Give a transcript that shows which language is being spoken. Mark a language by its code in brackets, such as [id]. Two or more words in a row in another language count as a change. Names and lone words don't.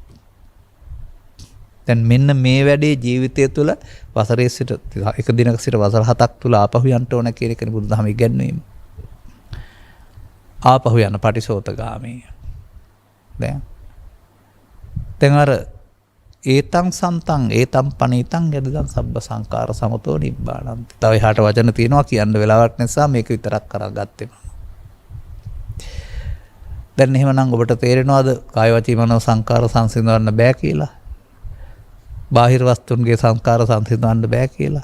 [si] දැන් මෙන්න මේ වැඩේ ජීවිතය තුළ වසරේ සිට එක දිනක සිට වසර 7ක් තුළ ආපහු යන්න ඕන කියන එකනේ බුදුදහම ඉගැන්වීම. ආපහු යන පටිසෝතගාමී. දැන් අර [pi] ඒතං සන්තං ඒතං පනීතං යදිදං සබ්බ සංකාර සමතෝ නිබ්බාණන්ති. [si] තව එහාට වචන තියෙනවා කියන්න වෙලාවක් නිසා මේක විතරක් කරගත්තේ මම. දැන් එහෙමනම් ඔබට තේරෙනවද කාය වචී මනෝ සංකාර සංසිඳවන්න බෑ කියලා? බාහිර වස්තුන්ගේ සංස්කාර සංසිඳවන්න බෑ කියලා.